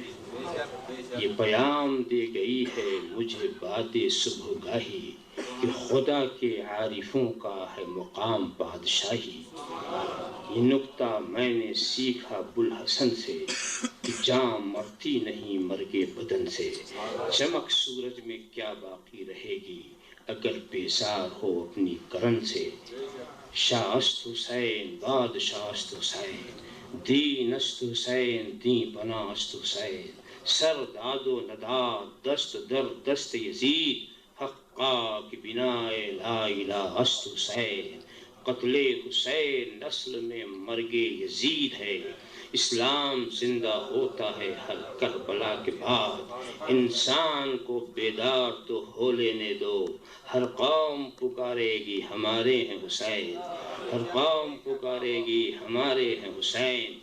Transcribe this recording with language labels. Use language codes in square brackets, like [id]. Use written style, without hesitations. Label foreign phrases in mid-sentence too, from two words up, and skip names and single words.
[ur] یہ پیام دے گئی ہے مجھے بات صبح گاہی کہ خدا کے عارفوں کا ہے مقام بادشاہی. یہ نکتہ میں نے سیکھا بوالحسن سے کہ جان مرتی نہیں مرگے بدن سے. چمک سورج میں کیا باقی رہے گی اگر بیزار ہو اپنی کرن سے. [fa] شاہ است حسین بادشاہ است حسین، دین است حسین دین بنا است حسین. سر داد و نداد دست در دست یزید، حقا کی بنائے [ar] لا الہ [fa] است حسین. [ur] قتل حسین نسل میں مرگ یزید ہے، اسلام زندہ ہوتا ہے ہر کربلا کے بعد. انسان کو بیدار تو ہو لینے دو، ہر قوم پکارے گی ہمارے ہیں حسین، ہر قوم پکارے گی ہمارے ہیں حسین.